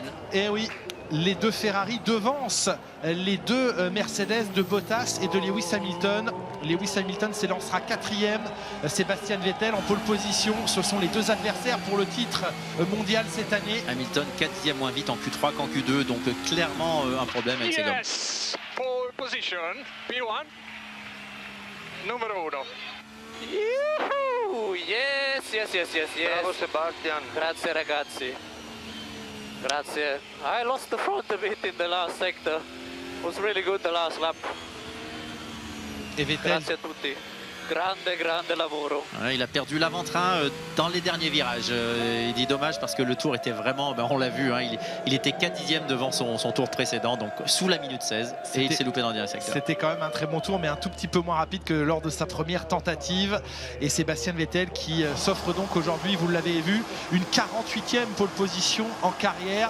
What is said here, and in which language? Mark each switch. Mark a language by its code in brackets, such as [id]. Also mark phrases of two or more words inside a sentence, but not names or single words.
[fr] Et oui, les deux Ferrari devancent les deux Mercedes de Bottas et de Lewis Hamilton. Lewis Hamilton s'élancera 4e, Sébastien Vettel en [en] pole position. [fr] Ce sont les deux adversaires pour le titre mondial cette année. Hamilton 4 dixièmes moins vite en Q3 qu'en Q2, donc clairement un problème avec ses gommes. [en] Pole position, [it] P1, numero 1. [en] Yuhu! Yes. [it] Bravo Sebastian. Grazie ragazzi. Grazie. [en] I lost the front a bit in the last sector. It was really good the last lap. [fr] Et Vettel. [it] Grazie a tutti. Grande lavoro. [fr] Ouais, il a perdu l'avant-train dans les derniers virages. Il dit dommage parce que le tour était vraiment, on l'a vu, hein, il était 4 dixièmes devant son tour précédent, donc sous la minute 16. Et il s'est loupé dans le dernier secteur. C'était quand même un très bon tour, mais un tout petit peu moins rapide que lors de sa première tentative. Et Sébastien Vettel qui s'offre donc aujourd'hui, vous l'avez vu, une 48e [en] pole position [fr] en carrière.